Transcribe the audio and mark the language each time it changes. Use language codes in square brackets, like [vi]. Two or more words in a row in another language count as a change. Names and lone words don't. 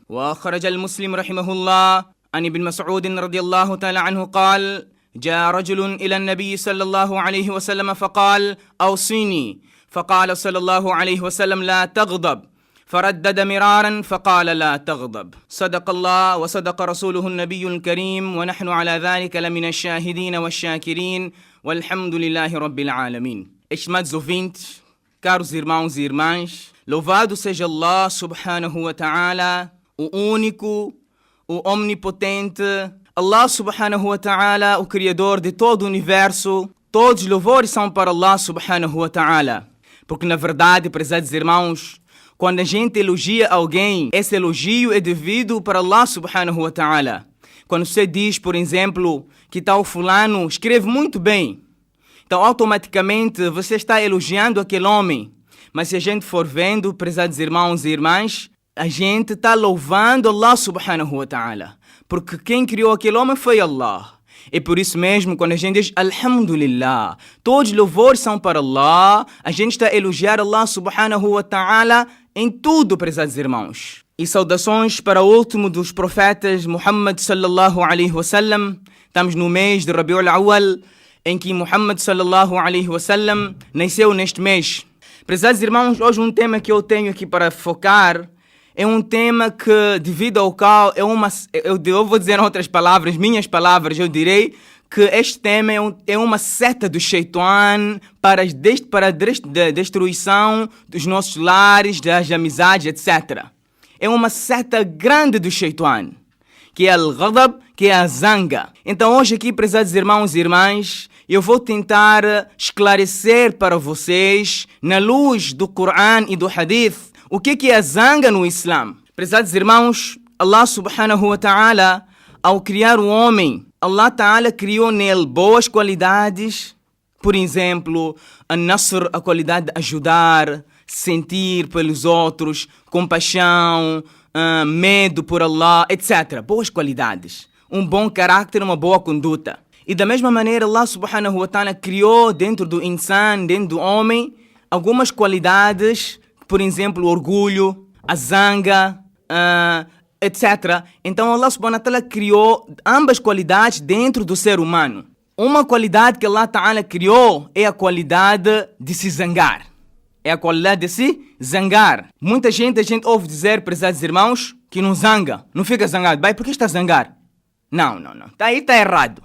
[ar] وأخرج المسلم رحمه الله عن ابن مسعود رضي الله تعالى عنه قال جاء رجل إلى النبي صلى الله عليه وسلم فقال أوصيني فقال صلى الله عليه وسلم لا تغضب فردد مرارا فقال لا تغضب. صدق الله وصدق رسوله النبي الكريم ونحن على ذلك لمن الشاهدين والشاكرين والحمد لله رب العالمين. [pt] Estimados ouvintes, caros irmãos e irmãs, louvado seja Allah [ar] سبحانه وتعالى, [pt] o único, o omnipotente, [ar] الله سبحانه وتعالى, [pt] o criador de todo o universo. Todos os louvores são para Allah [ar] سبحانه وتعالى. [pt] Porque na verdade, prezados irmãos, quando a gente elogia alguém, esse elogio é devido para Allah [ar] سبحانه وتعالى. [pt] Quando você diz, por exemplo, que tal fulano escreve muito bem, então automaticamente você está elogiando aquele homem. Mas se a gente for vendo, prezados irmãos e irmãs, a gente está louvando Allah [ar] سبحانه وتعالى. [pt] Porque quem criou aquele homem foi Allah. E por isso mesmo, quando a gente diz Alhamdulillah, todos os louvores são para Allah, a gente está a elogiar Allah [ar] سبحانه وتعالى [pt] em tudo, prezados irmãos. E saudações para o último dos profetas, [ar] محمد صلى الله عليه وسلم. [pt] Estamos no mês de Rabiul Awwal, em que Muhammad [ar] صلى الله عليه وسلم [pt] nasceu neste mês. Prezados irmãos, hoje um tema que eu tenho aqui para focar é um tema que, devido ao qual, eu vou dizer em outras palavras, minhas palavras, eu direi que este tema é uma seta do Shaitan para a destruição dos nossos lares, das amizades, etc. É uma seta grande do Shaitan, que é al-ghadab, que é a zanga. Então hoje aqui, prezados irmãos e irmãs, eu vou tentar esclarecer para vocês, na luz do Coran e do Hadith, o que é a zanga no Islã? Prezados irmãos, [ar] الله سبحانه وتعالى, [pt] ao criar o homem, Allah ta'ala criou nele boas qualidades. Por exemplo, a qualidade de ajudar, sentir pelos outros, compaixão, medo por Allah, etc. Boas qualidades. Um bom caráter, uma boa conduta. E da mesma maneira, Allah [ar] سبحانه وتعالى [pt] criou dentro do insan, dentro do homem, algumas qualidades. Por exemplo, o orgulho, a zanga, etc. Então Allah [ar] سبحانه وتعالى [pt] criou ambas qualidades dentro do ser humano. Uma qualidade que Allah ta'ala criou é a qualidade de se zangar. É a qualidade de se zangar. Muita gente, a gente ouve dizer, prezados irmãos, que não zanga, não fica zangado. Por que está a zangar? Não. Aí está errado.